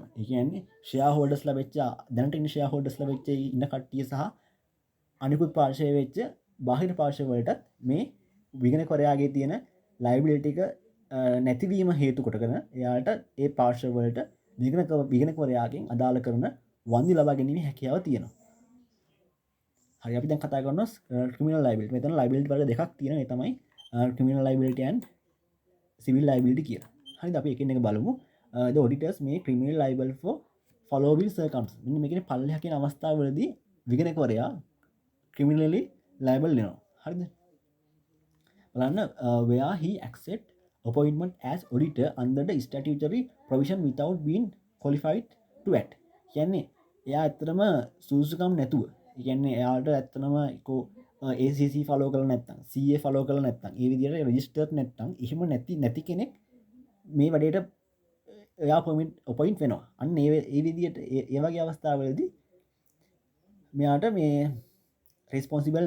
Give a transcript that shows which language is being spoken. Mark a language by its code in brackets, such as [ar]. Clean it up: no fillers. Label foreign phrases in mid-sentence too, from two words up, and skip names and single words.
[si] ඒ කියන්නේ ෂෙයා හෝල්ඩර්ස්ලා වෙච්ච දැනට ඉන්න ෂෙයා හෝල්ඩර්ස්ලා වෙච්ච ඉන්න කට්ටිය සහ අනිකුත් පාර්ශවය වෙච්ච බාහිර පාර්ශවවලටත් මේ විගණකවරයාගේ තියෙන ලයිබිලිටි එක නැතිවීම හේතු කොටගෙන එයාට ඒ පාර්ශවවලට විගණකවරයාගෙන් අදාළ කරන වන්දි ලබා ගැනීමේ හැකියාව තියෙනවා. හරි අපි දැන් කතා කරනවා ක්‍රිමිනල් ලයිබිලිටි. මෙතන ලයිබිලිටි වර්ග දෙකක් තියෙනවා. ඒ තමයි ක්‍රිමිනල් ලයිබිලිටි and සිවිල් ලයිබිලිටි කියලා. හරිද? අපි එකින් එක බලමු. [en] The auditors may criminal liable for following circumstances. [si] මෙන්න මේකේ පල්ලෙහා කියන අවස්ථාවවලදී විගණකවරයා [en] criminally liable [si] වෙනවා. හරිද? බලන්න [en] where he accept appointment as auditor under the statutory provision without being qualified to act. [si] කියන්නේ එයා ඇත්තටම සුදුසුකම් නැතුව. ඒ කියන්නේ එයාට ඇත්තටම ඒකෝ ACC follow කරලා නැත්නම් CA follow කරලා නැත්නම් ඒ විදිහට registered නැත්නම් එහෙම නැති කෙනෙක් මේ වැඩේට එයා අපොයින්ට් වෙනවා. අන්න ඒ විදිහට ඒ වගේ අවස්ථාවලදී මෙයාට මේ රෙස්පොන්සිබල් නැහැ.